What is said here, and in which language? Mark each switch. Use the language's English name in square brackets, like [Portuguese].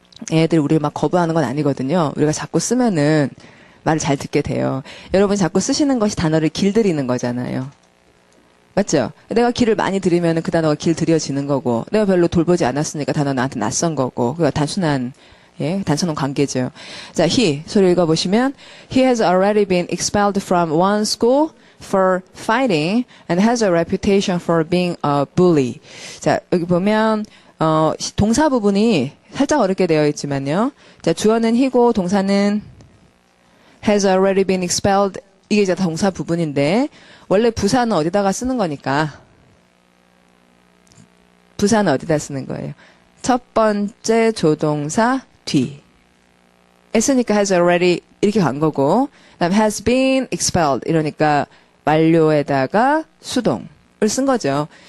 [Korean] 애들 우리 막 거부하는 건 아니거든요. 우리가 자꾸 쓰면은 말을 잘 듣게 돼요. 여러분 자꾸 쓰시는 것이 단어를 길들이는 거잖아요. 맞죠? 내가 길을 많이 들이면은 그 단어가 길들여지는 거고 내가 별로 돌보지 않았으니까 단어 나한테 낯선 거고 그거 단순한 관계죠. 자, [English] he [Korean] 소리 읽어보시면 [English] he has already been expelled from one school for fighting and has a reputation for being a bully. [Korean] 자, 여기 보면 동사 부분이 살짝 어렵게 되어 있지만요. 자, 주어는 he고 동사는 [English] has already been expelled. [Korean] 이게 이제 동사 부분인데 원래 부사는 어디다가 쓰는 거니까 부사는 어디다 쓰는 거예요? 첫 번째 조동사 뒤. 했으니까 has already 이렇게 간 거고 그다음 [English] has been expelled [Korean] 이러니까 완료에다가 수동을 쓴 거죠.